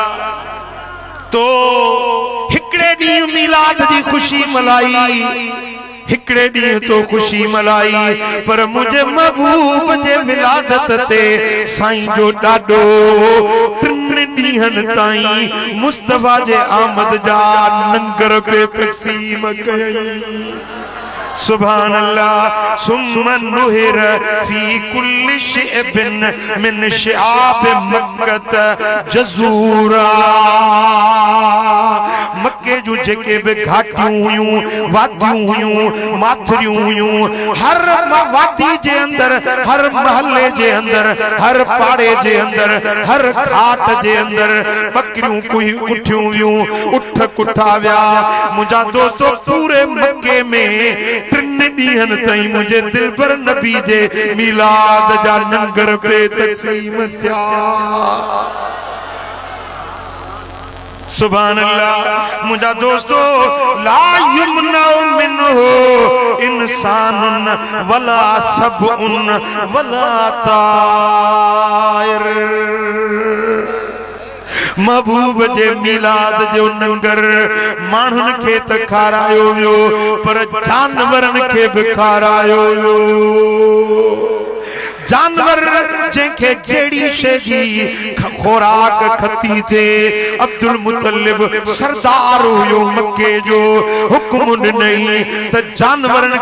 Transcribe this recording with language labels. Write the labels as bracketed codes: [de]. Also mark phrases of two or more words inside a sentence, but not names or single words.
[sd] तो हिकड़े ॾींहुं मीलाद जी ख़ुशी मल्हाई, हिकड़े ॾींहुं तो ख़ुशी मल्हाई पर मुझे महबूब जे विलादत ते साईं जो ॾाढो 3 ॾींहनि ताईं मुस्तफा जे आमद जा लंगर पे तक़सीम कयई। [ar] سبحان الله. ثم نحر في كل شعب من شعاب مكة جزورا. [sd] मक्के जो जेके भी घाटियूं हुयूं, वादियूं हुयूं, माथरियूं हुयूं, हर वादी जे अंदर, हर महल्ले जे अंदर, हर पाड़े जे अंदर, हर घाट जे अंदर बकरियूं कोई उठियूं हुयूं, उठ कुठा विया। मुंहिंजा दोस्तों पूरे मक्के में 3 ॾींहनि ताईं मुझे दिलबर नबी जे मीलाद जा लंगर पे तक़सीम थिया। [ar] سبحان الله. [sd] मुझा दोस्तों [ar] لا يمنع منه إنسان ولا سبع ولا طائر. [sd] महबूब जे मीलाद जो लंगर माण्हुनि खे त खारायो वियो पर जानवरनि खे बि खारायो वियो। जानवर जंहिंखे जहिड़ी शइ जी खोराक खती थे अब्दुल मुतलिब सरदार हुयो मक्के जो हुक्म ॾिनई त जानवरनि